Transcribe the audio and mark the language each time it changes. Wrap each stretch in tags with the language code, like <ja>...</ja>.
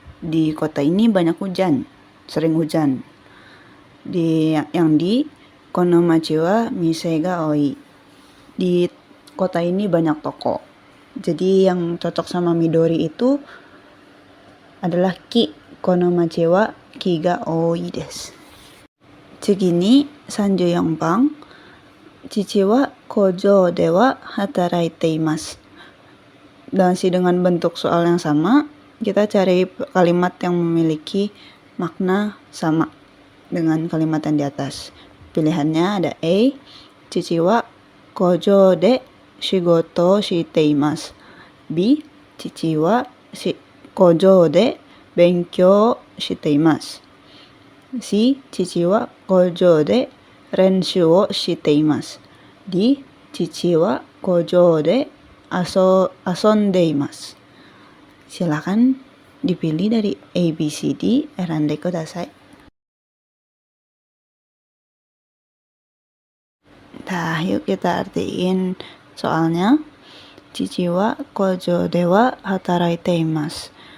<id>Di kota ini banyak hujan, sering hujan. Yang D,</id> <ja>konomachi wa mise ga oi.</ja> <id>Di kota ini banyak toko. Jadi yang cocok sama Midori itu adalah ki,</id> <ja>konomachi wa ki ga oi desu. 次に34番、父は工場では働いています。</ja> <id>Masih dengan bentuk soal yang sama, kita cari kalimat yang memiliki makna sama dengan kalimat yang di atas. Pilihannya ada A,</id> <ja>父は工場で仕事をしています。 B, 父は工場で勉強しています。 C, 父は工場で練習をしています。 D, 父は工場で遊んでいます。</ja> <id>Silakan dipilih dari A, B, C, D.</id> <ja>Erandai kudasai.</ja> <id>Nah, yuk kita artiin soalnya.</id> <ja>Chichi wa kojo de wa hataraite imasu.</ja>